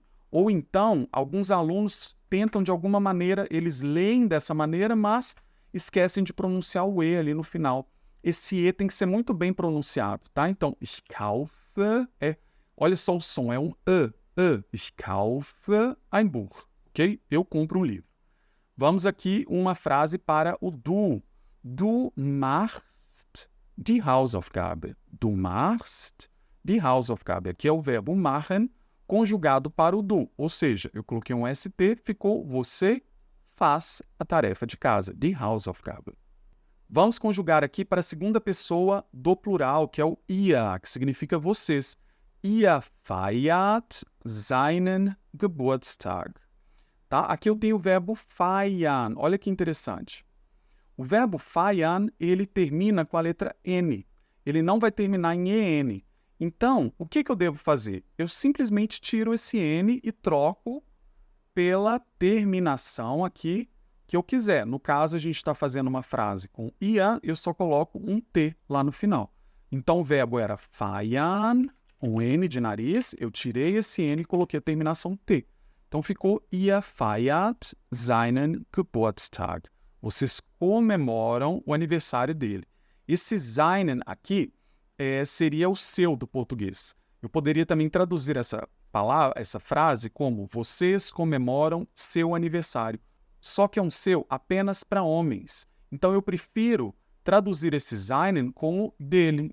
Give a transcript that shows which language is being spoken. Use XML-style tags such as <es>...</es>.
<pt>Ou então, alguns alunos tentam de alguma maneira, eles leem dessa maneira, mas esquecem de pronunciar o E ali no final. esse E tem que ser muito bem pronunciado, tá? Então,</pt> <de>ich kaufe</de> <pt>olha só o som, é um E.</pt> <de>Ich kaufe ein Buch, ok?</de> <pt>Eu compro um livro. Vamos aqui uma frase para o du.</pt> <de>Du machst die Hausaufgabe. Du machst die Hausaufgabe.</de> <pt>Aqui é o verbo machen conjugado para o du. Ou seja, eu coloquei um ST, ficou você faz a tarefa de casa.</pt> <de>Die Hausaufgabe.</de> <pt>Vamos conjugar aqui para a segunda pessoa do plural, que é o ihr, que significa vocês.</pt> <de>Ihr feiert seinen Geburtstag.</de> <pt>Tá? Aqui eu tenho o verbo feiern. Olha que interessante. O verbo feiern, ele termina com a letra N. Ele não vai terminar em EN. Então, o que eu devo fazer? Eu simplesmente tiro esse N e troco pela terminação aqui que eu quiser. No caso, a gente está fazendo uma frase com ia, eu só coloco um T lá no final. Então, o verbo era feiern, um N de nariz, eu tirei esse N e coloquei a terminação T. Então, ficou</pt> <de>ihr feiert seinen Geburtstag.</de> <pt>Vocês comemoram o aniversário dele. Esse seinen aqui seria o seu do português. Eu poderia também traduzir essa frase como vocês comemoram seu aniversário. Só que é um seu apenas para homens. Então, eu prefiro traduzir esse seinen como dele.</pt>